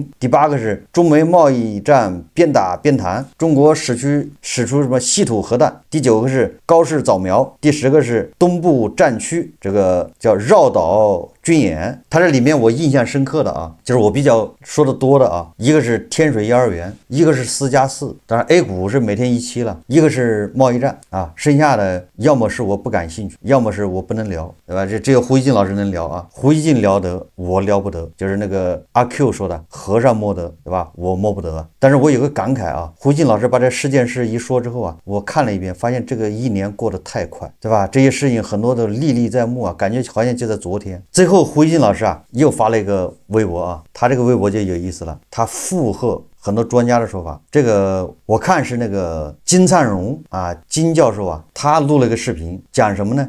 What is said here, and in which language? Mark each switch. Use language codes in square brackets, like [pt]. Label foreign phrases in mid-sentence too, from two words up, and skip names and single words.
[zh] 第8個是中美貿易戰邊打邊談，中國使出什麼稀土核彈。第9個是高市早苗。第10個是東部戰區這個叫繞島軍演。它這裡面我印象深刻的啊，就是我比較說的多的啊，一個是天水幼兒園，一個是4+4，當然 A 股是每天一期了，一個是貿易戰啊，剩下的要麼是我不感興趣，要麼是我不能聊，對吧？這只有胡一進老師能聊啊，胡一進聊得，我聊不得，就是那個阿 Q 說的，和尚摸得，對吧？我摸不得。但是我有個感慨啊，胡一進老師把這10件事一說之後啊，我看了一遍，發現這個一年過得太快，對吧？這些事情很多都歷歷在目啊，感覺好像就在昨天。最後胡一進老師啊又發了一個微博啊，他這個微博就有意思了，他附和很多專家的說法，這個我看是那個金燦榮啊，金教授啊，他錄了一個視頻，講什麼呢？